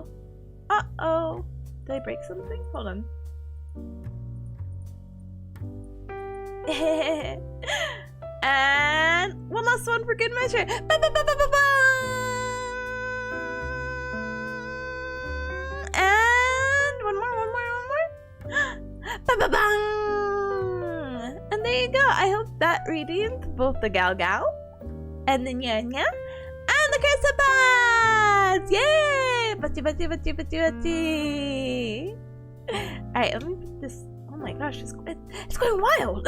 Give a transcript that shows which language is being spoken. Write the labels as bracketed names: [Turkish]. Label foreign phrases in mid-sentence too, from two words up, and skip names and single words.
[English] Uh-oh! Did I break something? Hold on. And one last one for good measure! And one more! Ba-ba-bang! And there you go. I hope that redeemed both the Gao Gao and the Nya Nya and the Curse Yay! Bachi. Alright, let me put this. Oh my gosh, it's going wild!